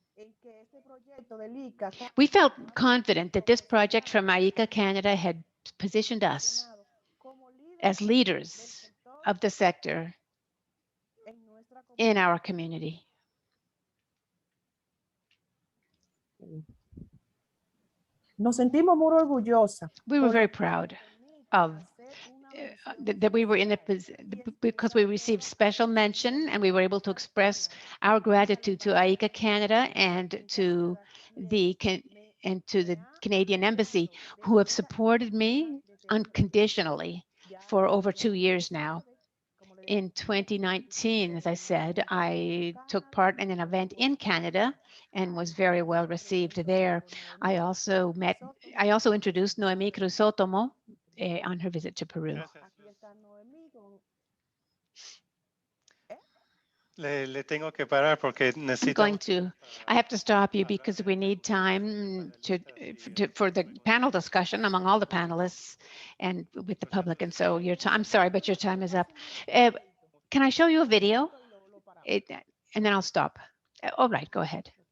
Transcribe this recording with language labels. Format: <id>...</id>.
<es>en que este proyecto del ICA</es> <en>felt confident that this project from IICA Canada had positioned us</en> <es>como líder</es> <en>as leaders of the sector</en> <es>en nuestra</es> <en>in our community.</en> <es>Nos sentimos muy orgullosas</es> <en>We were very proud of that we were in a position because we received special mention and we were able to express our gratitude to IICA Canada and to the Canadian Embassy, who have supported me unconditionally for over 2 years now. In 2019, as I said, I took part in an event in Canada and was very well received there. I also introduced Noemi Cruzotomo on her visit to Peru.</en> <es>Aquí está Noemí Le tengo que parar porque</es> <en>I have to stop you because we need time for the panel discussion among all the panelists and with the public. And so I'm sorry, but your time is up. Can I show you a video? And then I'll stop. All right, go ahead.</en>